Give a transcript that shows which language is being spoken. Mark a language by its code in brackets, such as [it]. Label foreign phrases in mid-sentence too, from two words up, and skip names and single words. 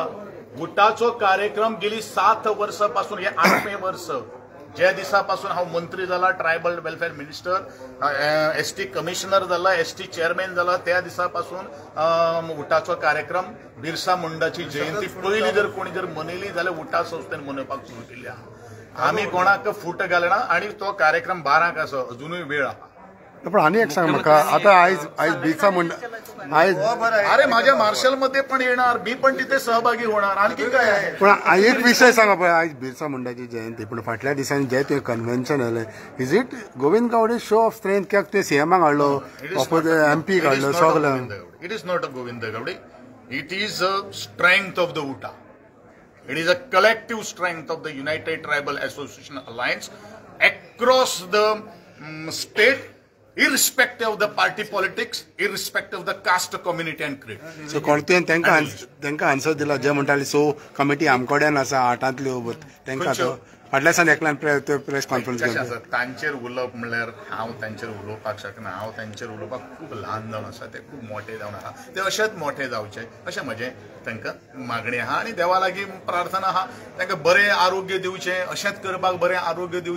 [kok] गुटाचो कार्यक्रम गेली 7 वर्सांपासून, हे 8वें वर्स ज्या दिसापासून हांव मंत्री जाला, [en] tribal welfare minister, ST commissioner [kok] जाला, [en] ST chairman [kok] जाला, त्या दिसापासून उठाचो कार्यक्रम बिरसा मुंडाची जयंती पयली जर कोणी जर मनयली जाल्यार उठा संस्थेन मनोवपाक सुरू केल्या. आम्ही कोणाक फूट घालना आणि तो कार्यक्रम 12क आसा. अजूनय वेळ आहा. पण आनी एक सांग म्हाका, आता आयज बिरसा मुंडा आयज [mr] अरे माझ्या मार्शल मध्ये पण येणार, मी पण तिथे सहभागी होणार. आणखी काय आहे? [kok] पण एक विषय सांगा पळय, आयज बिरसा मुंडाची जयंती, पण फाटल्या दिसांनी जे तुवें कन्व्हेन्शन जालें, [en] is it Govind Gawde show of strength? [kok] कित्याक ते CMाक हाडलो, MP हाडलो, सगळं. [en] It is not a Govind Gawde. It is a strength of the UTA. It is a collective strength of the United Tribal Association Alliance across the state, irrespective of the party politics, irrespective of the caste community and creed. [kok] So कोणत्यान तांकां आन्सर दिला जे म्हणटाले सो कमिटी आमकोड्यान आसा 8तल्यो तांकां तो फाटल्या दिसांनी एकल्यान [en] press conference [kok] केली. तांचेर उलोवप म्हणल्यार हांव तांचेर उलोवपाक शकना. हांव तांचेर उलोवपाक खूब ल्हान जावन आसा. ते खूब मोठे जावन आहा. ते अशेंच मोठे जावचे अशें म्हजें तांकां मागणी आहा आनी देवा लागीं प्रार्थना आहा तांकां बरें आरोग्य दिवचें, अशेंच करपाक बरें आरोग्य दिवचें.